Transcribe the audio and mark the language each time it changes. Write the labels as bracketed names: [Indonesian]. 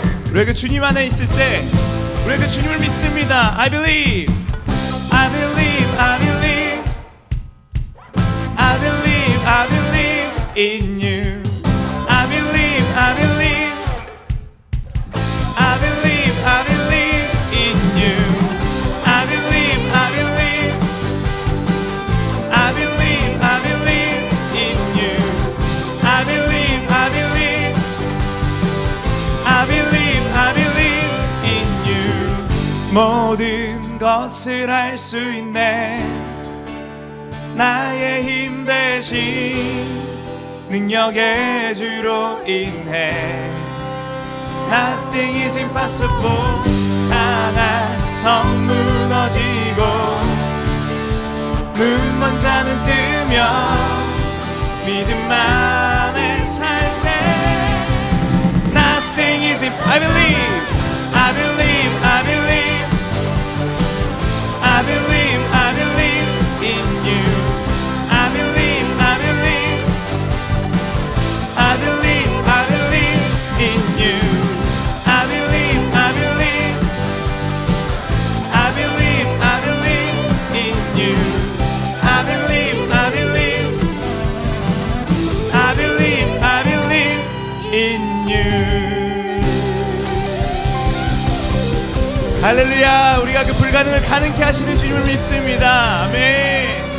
[Korean] 우리가 주님 안에 있을 때 우리가 주님을 믿습니다. [English] I believe, I believe, I believe, I believe, I believe in you. I believe, I believe, I believe, I believe in you. I believe, I believe, I believe, I believe in you. I believe, I believe, I believe, I believe in you. [Korean] 모든 것을 할 수 있네. 나의 힘 대신 능력의 주로 인해 [English] Nothing is impossible. [Korean] 강한 성 무너지고 눈먼 자는 뜨며 믿음 안에 살 때 [English] Nothing is impossible. I believe, I believe, I believe, I believe, I believe in you. I believe, I believe, I believe, I believe in you. I believe, I believe, I believe, I believe in you. I believe, I believe, I believe, I believe in you. [Korean] 할렐루야. 우리가 그 불가능을 가능케 하시는 주님을 믿습니다. 아멘.